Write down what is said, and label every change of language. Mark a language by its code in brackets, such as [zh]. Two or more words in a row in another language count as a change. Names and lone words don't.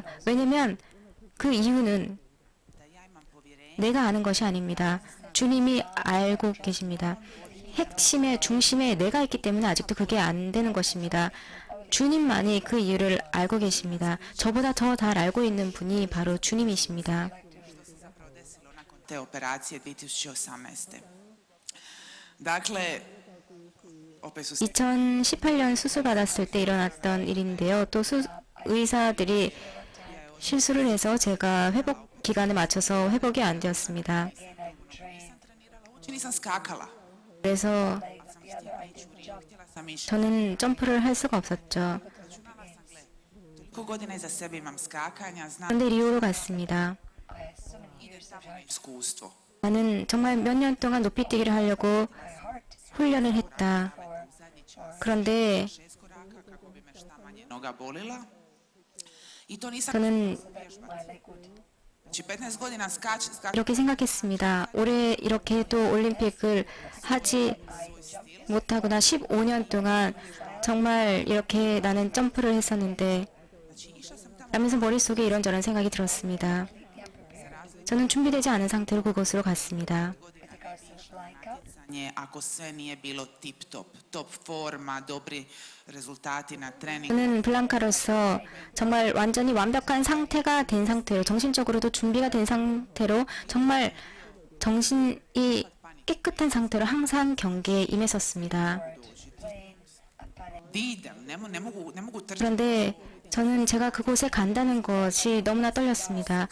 [ko] 왜냐면 그 이유는 내가 아는 것이 아닙니다. 주님이 알고 계십니다. 핵심의 중심에 내가 있기 때문에 아직도 그게 안 되는 것입니다. 주님만이 그 이유를 알고 계십니다. 저보다 더 잘 알고 있는 분이 바로 주님이십니다. [hr] te operacije 2018. Dakle, opet su [ko] 2018년 수술받았을 때 일어났던 일인데요. 또 의사들이 실수를 해서 제가 회복 기간에 맞춰서 회복이 안 되었습니다. [hr] uopće nisam skakala. [ko] 그래서 [hr] Htjela sam ići. [ko] 저는 점프를 할 수가 없었죠. [hr] Koliko godina iza sebe imam skakanja, znam [ko] 그런데 리오로 갔습니다. [hr] ide samo na iskustvo. [ko] 나는 정말 몇 년 동안 높이뛰기를 하려고 훈련을 했다. 그런데 [hr] 6 koraka kako bi me šta manje noga bolila. I to nisam [ko] 저는 [hr] znači 15 godina skačem [ko] 이렇게 생각했습니다. 올해 이렇게 또 올림픽을 하지 못하거나 15년 동안 정말 이렇게 나는 점프를 했었는데 라면서 머릿속에 이런저런 생각이 들었습니다. 저는 준비되지 않은 상태로 그곳으로 갔습니다. [hr] ako sve nije bilo tip top forma, dobri rezultati na treningu. [ko] 저는 블랑카로서 정말 완전히 완벽한 상태가 된 상태로 정신적으로도 준비가 된 상태로 정말 정신이 깨끗한 상태로 항상 경기에 임했었습니다. 그런데 저는 제가 그곳에 간다는 것이 너무나 떨렸습니다.